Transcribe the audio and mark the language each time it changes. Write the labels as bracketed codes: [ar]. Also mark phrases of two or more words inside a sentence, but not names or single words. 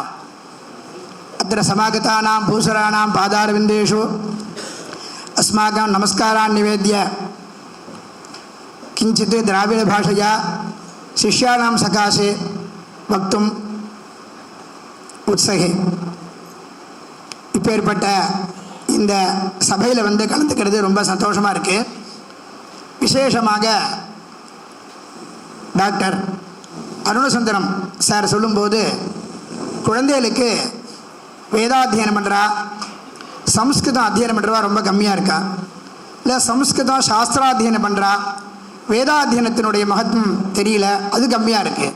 [sa] अत्र समागतानां भूसराणां पादारविन्देषु अस्माकं नमस्कारान् निवेद्य किञ्चित् द्राविडभाषया शिष्याणां सकाशे वक्तुम् उत्सहे [ta] இப்பேற்பட்ட இந்த சபையில் வந்து கலந்துக்கிறது ரொம்ப சந்தோஷமாக இருக்குது. விசேஷமாக டாக்டர் அருணசுந்தரம் சார் சொல்லும்போது குழந்தைகளுக்கு வேதாத்தியனம் பண்ணுறா, சம்ஸ்கிருதம் அத்தியனம் பண்ணுறவா ரொம்ப கம்மியாக இருக்கா, இல்லை சம்ஸ்கிருதம் சாஸ்திராத்தியனம் பண்ணுறா, வேதாத்தியனத்தினுடைய மகத்துவம் தெரியல, அது கம்மியாக இருக்குது.